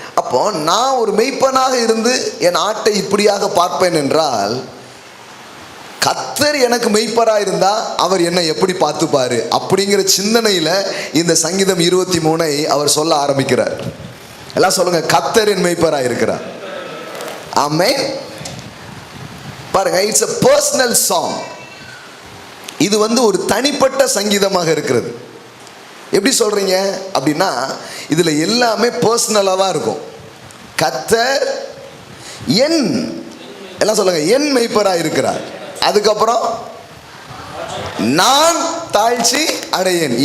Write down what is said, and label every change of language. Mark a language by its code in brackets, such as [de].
[ta] அப்போ நான் ஒரு மெய்ப்பனாக இருந்து என் ஆட்டை இப்படியாக பார்ப்பேன் என்றால், கர்த்தர் எனக்கு மெய்ப்பராக இருந்தா அவர் என்னை எப்படி பார்த்துப்பாரு அப்படிங்கிற சிந்தனையில் இந்த சங்கீதம் 23 அவர் சொல்ல ஆரம்பிக்கிறார். எல்லாம் சொல்லுங்க, கர்த்தர் என் மெய்ப்பராக இருக்கிறார். ஆமென். பாருங்க, [en] It's a personal song. [ta] இது ஒரு தனிப்பட்ட சங்கீதமாக இருக்கிறது. எப்படி சொல்றீங்க அப்படின்னா, இதுல எல்லாமே பர்சனலாக தான் இருக்கும். கர்த்தர் என், எல்லாம் சொல்லுங்க, என் மெய்ப்பராக இருக்கிறார். அதுக்கப்புறம் நான் தாழ்ச்சி அடையேன்.